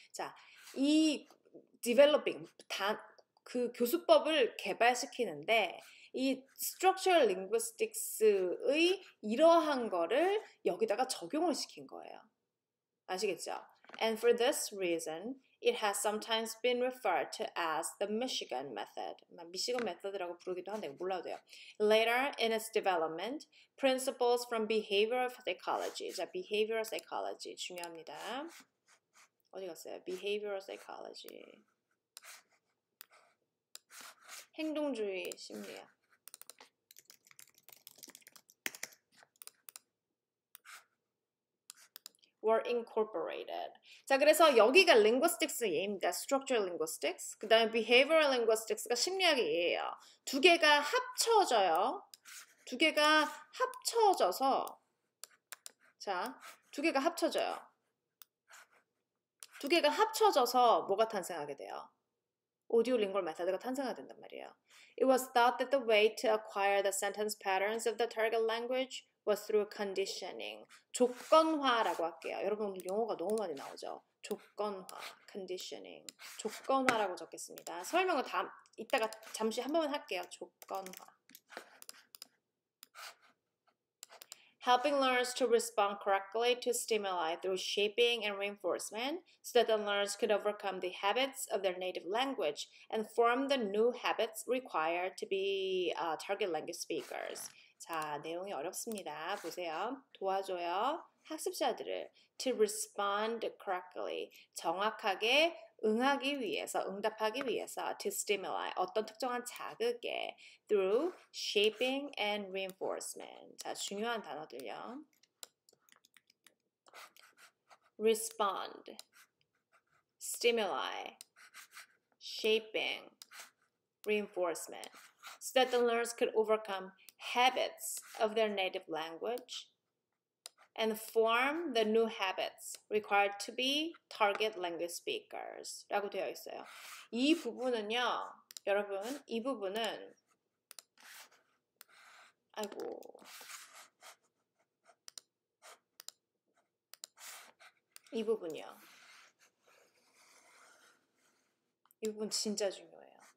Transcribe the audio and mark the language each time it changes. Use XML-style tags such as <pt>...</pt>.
<ko>자, 이 developing 그 교수법을 개발시키는데 이 structural linguistics의 이러한 거를 여기다가 적용을 시킨 거예요. 아시겠죠?</ko> <en>And for this reason, it has sometimes been referred to as the Michigan method.</en> <ko>미시건 메서드라고 부르기도 한데 몰라도 돼요.</ko> <en>Later in its development, principles from behavioral psychology.</en> <ko>자, behavioral psychology 중요합니다. 어디 갔어요? behavioral psychology. 행동주의 심리학.</ko> <en>were incorporated.</en> <ko>자, 그래서 여기가 linguistics의 예입니다. structural linguistics. 그 다음에 behavioral linguistics가 심리학의 예예요. 두 개가 합쳐져요. 두 개가 합쳐져서 자, 두 개가 합쳐져요. 두 개가 합쳐져서 뭐가 탄생하게 돼요? audio-lingual method가 탄생하게 된단 말이에요.</ko> <en>It was thought that the way to acquire the sentence patterns of the target language was through conditioning.</en> <ko>조건화라고 할게요. 여러분 오늘 용어가 너무 많이 나오죠. 조건화, conditioning. 조건화라고 적겠습니다. 설명을 이따가 잠시 한 번만 할게요. 조건화.</ko> <en>Helping learners to respond correctly to stimuli through shaping and reinforcement so that the learners could overcome the habits of their native language and form the new habits required to be target language speakers.</en> <ko>자, 내용이 어렵습니다. 보세요. 도와줘요. 학습자들을</ko> <en>to respond correctly,</en> <ko>정확하게 응하기 위해서, 응답하기 위해서</ko> <en>to stimuli,</en> <ko>어떤 특정한 자극에</ko> <en>through shaping and reinforcement.</en> <ko>자, 중요한 단어들요.</ko> <en>respond, stimuli, shaping, reinforcement, so that the learners could overcome habits of their native language and form the new habits required to be target language speakers</en> <ko>라고 되어 있어요. 이 부분은요, 여러분, 이 부분은 이 부분이요. 이 부분 진짜 중요해요.</ko>